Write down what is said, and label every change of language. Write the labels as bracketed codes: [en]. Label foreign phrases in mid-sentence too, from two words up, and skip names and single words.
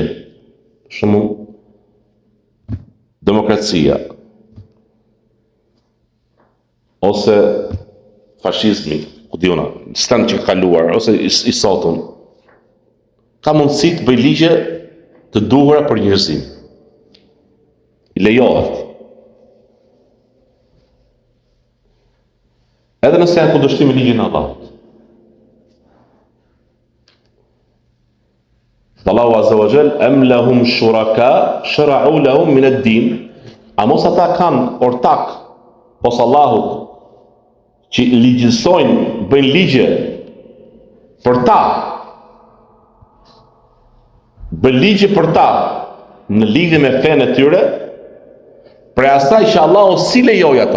[sq] Për shembull, demokracia, ose fashizmi, ku diuna, sistem që ka kaluar, ose i sotun, ka mundësi të bëj ligje të duhura për njerëzim. I lejohet. Edhe nëse janë kundërshtim me ligjin e Allahut. [ar] الله عز وجل, أم لهم شركاء شرعوا لهم من الدين. [sq] A mos ata kanë ortak pos Allahut që ligjësojnë, bëjnë ligje për ta. Bëjnë ligje për ta në lidhje me fenë e tyre, për asaj që Allahu si lejoi ata.